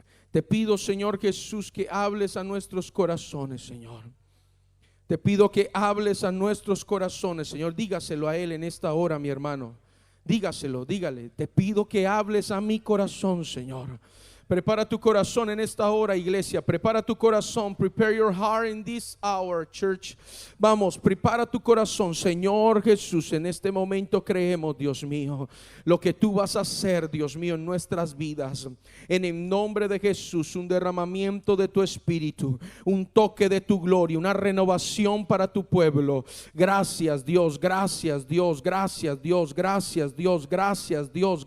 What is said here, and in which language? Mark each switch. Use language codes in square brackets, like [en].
[es] Te pido, Señor Jesús, que hables a nuestros corazones, Señor. Te pido que hables a nuestros corazones, Señor. Dígaselo a Él en esta hora, mi hermano. Dígaselo, dígale: te pido que hables a mi corazón, Señor. Prepara tu corazón en esta hora, iglesia. Prepara tu corazón. [en] Prepare your heart in this hour, church. [es] Vamos, prepara tu corazón, Señor Jesús. En este momento creemos, Dios mío, lo que tú vas a hacer, Dios mío, en nuestras vidas. En el nombre de Jesús, un derramamiento de tu espíritu, un toque de tu gloria, una renovación para tu pueblo. Gracias, Dios. Gracias, Dios. Gracias, Dios. Gracias, Dios. Gracias, Dios.